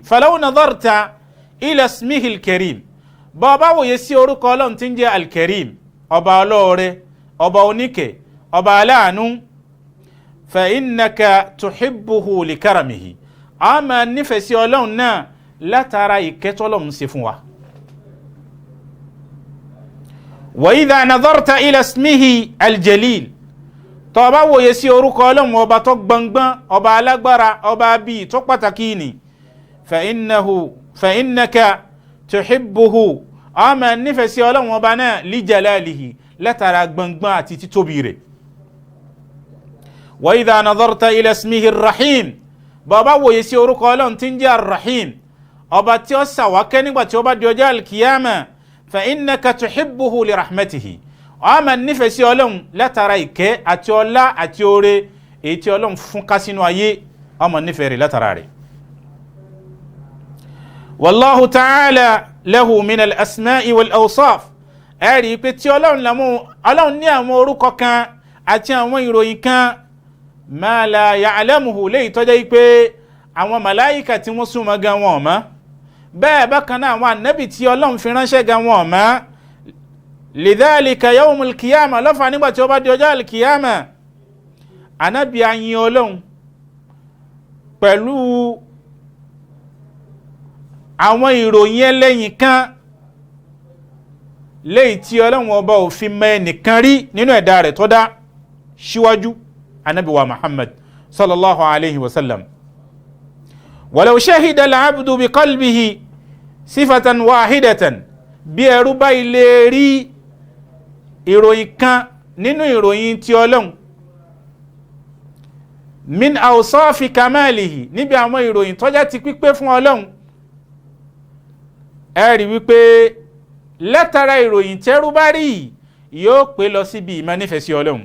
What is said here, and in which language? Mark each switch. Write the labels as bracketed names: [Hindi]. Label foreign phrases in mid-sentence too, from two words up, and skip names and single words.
[Arabic] فلو نظرت إلى اسمه الكريم, [Yoruba] bó bá wòye sí orúkọ Ọlọ́run tí ń jẹ́ al-karim, ọba ọlọ́ọ̀rẹ́, ọba oníkẹ́, ọba aláàánú, [Arabic] فإنك تحبه لكرمه, [Yoruba] a máa nífẹ̀ẹ́ sí Ọlọ́run náà látara ìkẹ́ t'Ọlọ́run ṣe fún wa. [Arabic] وإذا نظرت إلى اسمه الجليل, [Yoruba] tó bá wòye sí orúkọ Ọlọ́run ọba tó gbọngbọ́n, ọba alágbára, ọba bíi tó pàtàkì ni, [Arabic] فإنك تحبه, [Yoruba] a máa nífẹ̀ẹ́ sí Ọlọ́run ọba náà [Arabic] لجلاله, [Yoruba] látara gbọngbọ́n àti títóbi rẹ̀. [Arabic] وإذا نظرت إلى اسمه الرحيم, [Yoruba] bó bá wòye sí orúkọ Ọlọ́run tí ń jẹ́ ar-rahim, ọba tí ó ṣàwákẹ́ nígbà tí ó bá di ọjọ́ al-qiyama, [Arabic] فإنك تحبه لرحمته, [Yoruba] a máa nífẹ̀ẹ́ sí Ọlọ́run látara ìkẹ́ àti ọlá àti oore èyí tí Ọlọ́run fún ká sínú ayé, a máa nífẹ̀ẹ́ rẹ̀ látara rẹ̀. [Arabic] والله تعالى له من الأسماء والأوصاف, [Yoruba] ẹ̀rí pé tí Ọlọ́run ní àwọn orúkọ kan àti àwọn ìròyìn kan [Arabic] ما لا يعلمه, [Yoruba] léyìí tó jẹ́ pé àwọn màláíkà tí wọ́n súnmọ́ gan wọn mọ̀, bẹ́ẹ̀ bákan náà àwọn ànábì tí Ọlọ́run fi ránṣẹ́ gan wọn mọ̀. [Arabic] لذلك يوم القيامة, [Yoruba] lọ́fà nígbà tí ó bá di ọjọ́ al-qiyamah, ànábì á yìn Ọlọ́run pẹ̀lú àwọn ìròyìn ẹlẹ́yìn kan léyìí tí Ọlọ́run ọba ò fi mọ ẹnìkan rí nínú ẹ̀dá rẹ̀ tó dá síwájú ànábì wa Muhammad [Arabic] صلى الله عليه وسلم. ولو شهد العبد بقلبه صفة واحدة, [Yoruba] bí ẹrú bá ilé rí ìròyìn kan nínú ìròyìn tí Ọlọ́run, [Arabic] من أوصاف كماله, [Yoruba] níbi àwọn ìròyìn tó jẹ́ ti pípé fún Ọlọ́run, ẹ rí wípé látara ìròyìn tẹ́rú bá rí yóò pé lọ síbi ìmọ̀ nífẹ̀ẹ́ sí Ọlọ́run.